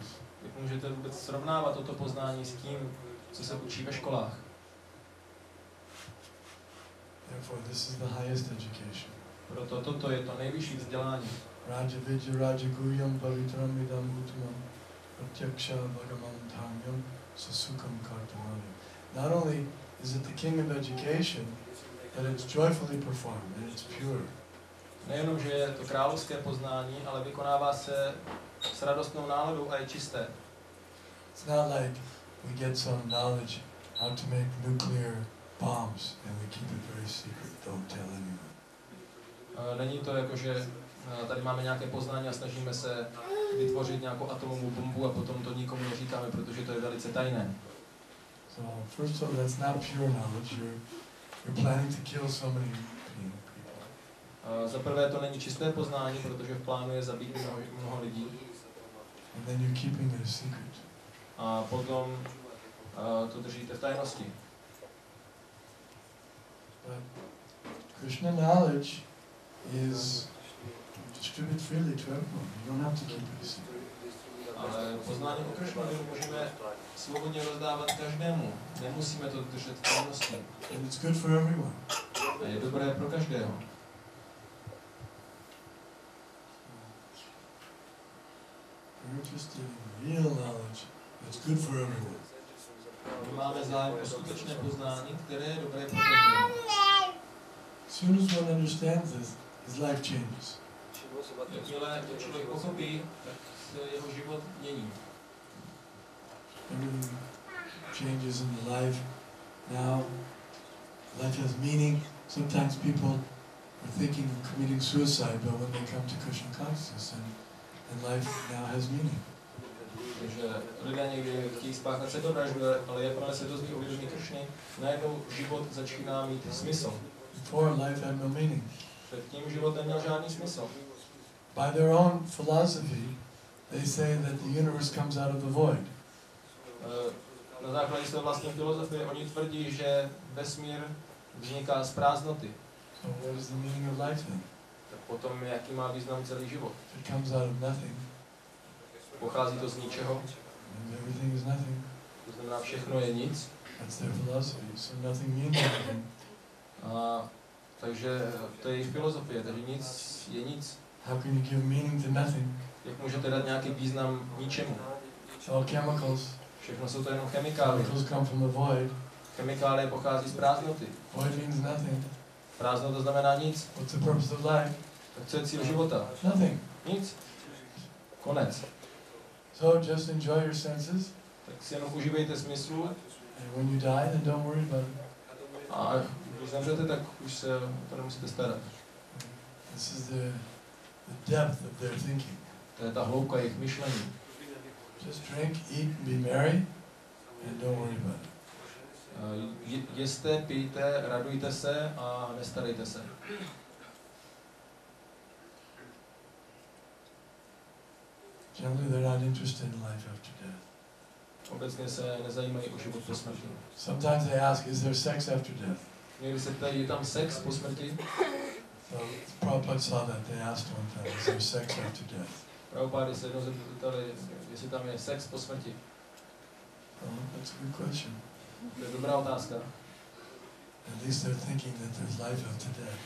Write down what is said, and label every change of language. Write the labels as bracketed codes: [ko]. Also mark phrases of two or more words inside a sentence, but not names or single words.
[cs] Jak můžete vůbec srovnávat toto poznání s tím, co se učí ve školách? [en] Therefore, this is the highest education. [cs] Proto toto je to nejvyšší vzdělání. [sa] Raja Vidya Raja Guyam Pavitram Vidam Uttamam Pratyaksha Bhagamam Dhamyam Sasukam Kartamani. [en] Not only is it the king of education, but it's joyfully performed and it's pure. [cs] Nejenom, že je to královské poznání, ale vykonává se s radostnou náladou a je čisté. [en] It's not like we get some knowledge how to make nuclear bombs and we keep it very secret, don't tell anyone. [cs] Není to jako, že tady máme nějaké poznání a snažíme se vytvořit nějakou atomovou bombu a potom to nikomu neříkáme, protože to je velice tajné. [en] So first of all, that's not pure knowledge. You're planning to kill so many people. [cs] Za prvé to není čisté poznání, protože v plánu je zabít mnoho lidí. [en] And then you're keeping it a secret. [cs] A potom to držíte v tajnosti. [en] But Krishna knowledge is distributed freely to everyone. You don't have to keep it a secret. [cs] Ale poznání o Krishnovi můžeme svobodně rozdávat každému. Nemusíme to držet v tajnosti. [en] And it's good for everyone. [cs] A je dobré pro každého. [en] We're interested in real knowledge that's good for everyone. [cs] My máme zájem o skutečné poznání, které je dobré pro každého. [en] soon as one understands this, his life changes. [cs] Jakmile to člověk pochopí, tak se jeho život mění. [en] Everything changes in the life. Now, life has meaning. Sometimes people are thinking of committing suicide, but when they come to Krishna consciousness, and life now has meaning. [cs] Takže lidé někdy chtějí spáchat sebevraždu, ale jakmile se dozví o vědomí Kršny, najednou život začíná mít smysl. [en] Before, life had no meaning. [cs] Předtím život neměl žádný smysl. [en] By their own philosophy, they say that the universe comes out of the void. [cs] Na základě své vlastní filozofie oni tvrdí, že vesmír vzniká z prázdnoty. [en] So what is the meaning of life then? [cs] Tak potom jaký má význam celý život? [en] If it comes out of nothing, [cs] Pochází to z ničeho, [en] and everything is nothing. [cs] to znamená všechno je nic. [en] That's their philosophy. So nothing means anything. [cs] Takže to je jejich filozofie, takže nic je nic. [en] How can you give meaning to nothing? [cs] Jak můžete dát nějaký význam ničemu? [en] It's all chemicals. [cs] Všechno jsou to jenom chemikálie. [en] Chemicals come from the void. [cs] Chemikálie pochází z prázdnoty. [en] Void means nothing. [cs] Prázdnota znamená nic. [en] What's the purpose of life? [cs] Tak co je cíl života? [en] Nothing. [cs] Nic. Konec. [en] So just enjoy your senses. [cs] Tak si jenom užívejte smyslu [en] And when you die, then don't worry about it. [cs] a když zemřete, tak už se to nemusíte starat. [en] This is the depth of their thinking. [cs] To je ta hloubka jejich myšlení. [en] Just drink, eat, and be merry, and don't worry about it. [cs] Jeste, pijte, radujte se a nestarejte se. [en] Generally, they're not interested in life after death. [cs] Obecně se nezajímají o život po smrti. [en] Sometimes they ask, is there sex after death? [cs] Někdy se ptají, je tam sex po smrti? [en] So Prabhupada saw that. They asked one time, is there sex after death? [cs] Prabhupády se jednou zeptali, jestli tam je sex po smrti. [en] That's a good question. [cs] To je dobrá otázka. [en] At least they're thinking that there's life after death.